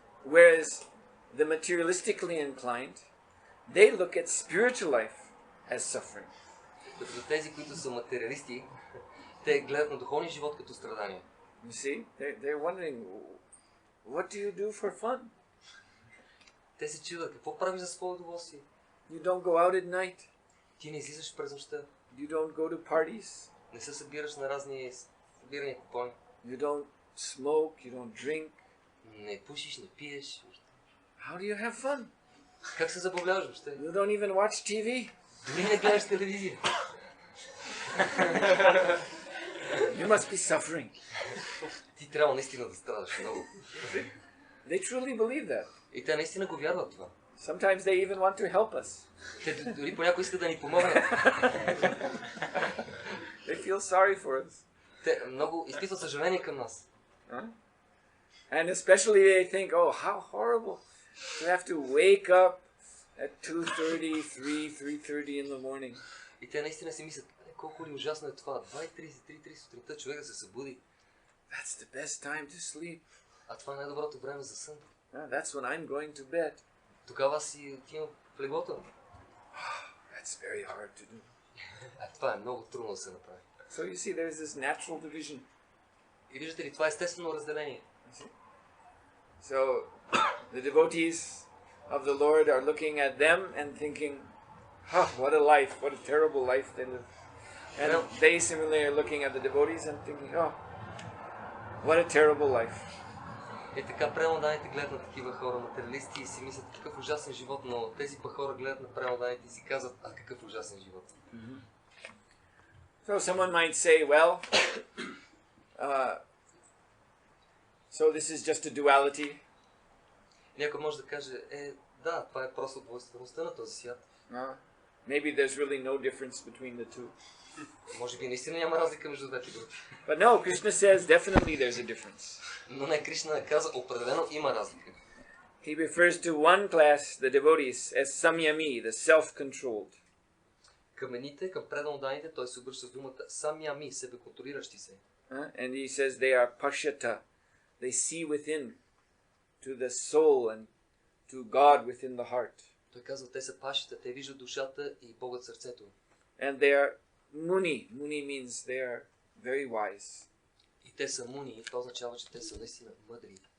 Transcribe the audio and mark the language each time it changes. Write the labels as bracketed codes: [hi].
[en] Whereas the materialistically inclined, they look at spiritual life as suffering. [bg] Като за тези, които са материалисти, те гледат на духовния живот като страдание. [en] You see? They're wondering, what do you do for fun? [bg] Те се чудят, какво правиш за свое удоволствие? [en] You don't go out at night. [bg] Ти не излизаш през нощта, [en] You don't go to parties. [bg] не се събираш на разни събирани купони, [en] You don't smoke. You don't drink. [bg] не пушиш, не пиеш. [en] How do you have fun? [bg] Как се забавляваш въобще? [en] You don't even watch TV. [bg] Дори не гледаш телевизия. [en] You must be suffering. [bg] Ти трябва наистина да страдаш много. [en] They truly believe that. [bg] И те наистина го вярват това. [en] Sometimes they even want to help us. [bg] Те дори понякога искат да ни помогнат. [en] They feel sorry for us. [bg] Те много изпитват съжаление към нас. Huh? [en] And especially they think, oh, how horrible to have to wake up at 2:30, 3:30 in the morning. [bg] И те наистина си мислят, колко ли ужасно е това. 2:33 сутринта човек да се събуди. [en] That's the best time to sleep. [bg] А това е най-доброто време за сън. [en] That's when I'm going to bed. [bg] Тогава си отивам в леглото. [en] That's very hard to do. [bg] Това е много трудно да се направи. [en] So you see, there's this natural division. [bg] И виждате ли, това е естествено разделение. [en] So the devotees of the Lord are looking at them and thinking, what a life, what a terrible life they live. And they similarly are looking at the devotees and thinking, what a terrible life. [bg] И така преданните гледат на такива хора, материалисти, и си мислят какъв ужасен живот, но тези па хора гледат на преданните и си казват, какъв ужасен живот. [en] So someone might say, well, so this is just a duality. [bg] Някой може да каже, да, това е просто двойствеността на този свят. [en] Maybe there's really no difference between the two. [bg] Може би наистина няма разлика между двете групи. [en] But no, Krishna says definitely there's a difference. [bg] Но не, Кришна каза, определено има разлика. [en] He refers to one class, the devotees, as samyami, the self-controlled. [bg] Към едните, към преданните, той се обръща с думата самями, себеконтролиращи се. [en] And he says they are pashyata. They see within to the soul and to God within the heart. [bg] Той казва, те са пашите, те виждат душата и Бога в сърцето. [en] And they are muni. Muni means they are very wise. [bg] И те са муни, и това означава, че те са наистина мъдри.